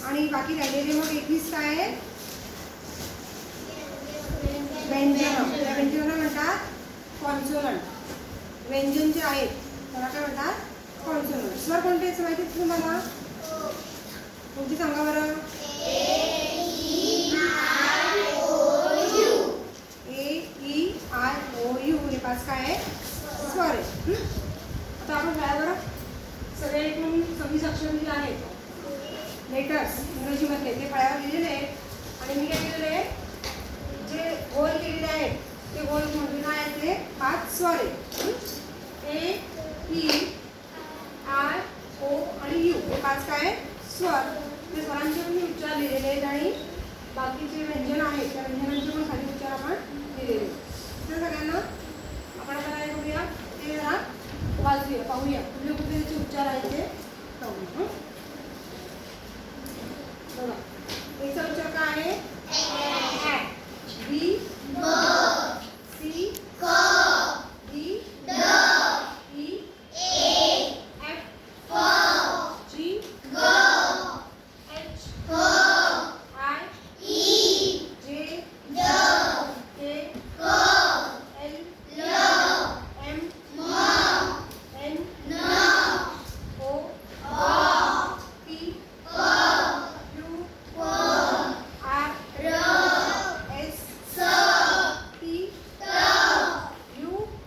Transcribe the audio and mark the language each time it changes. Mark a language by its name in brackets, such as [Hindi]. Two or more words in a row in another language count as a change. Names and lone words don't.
[Marathi] आणि बाकी राहिलेले मग 21 काय आहे? व्यंजन. त्या व्यंजनाला म्हणतात कॉन्सोनंट. व्यंजन जे आहेत त्याला काय म्हणतात? कॉन्सोनंट. स्वर कोणते आहेत माहिती आहे तुम्हाला? कोणती सांगा बरं? [English] A-E-I-O-U [Marathi] हे 5 काय आहे? स्वर आहे. आता आपण काय बरं सगळे एकूण 26 अक्षर जे आहेत लेटर्स इंग्रजीमधले ते फळ्यावर लिहिलेले आहेत. आणि मी काय केलेले आहे, जे गोल केलेले आहेत ते गोल म्हणजे काय आहेत? ते 5 स्वर आहेत. [English] A-E-I-O [Marathi] आणि U हे 5 काय स्वर. ते स्वरांचे पण उच्चार लिहिलेले आहेत आणि बाकीचे व्यंजन आहेत त्या व्यंजनांचे पण खाली उच्चार आपण लिहिलेले आहेत. तर सगळ्यांना आपण आता काय करूया ते जरा वाचूया, पाहूया कुठले कुठले त्याचे उच्चार आहेत ते पाहूया. बघा, याचा उच्चार काय आहे? [English] B, C, D, E, F, G, H, I, J, K, L, M, N, O, P, Q, R, S, T, U,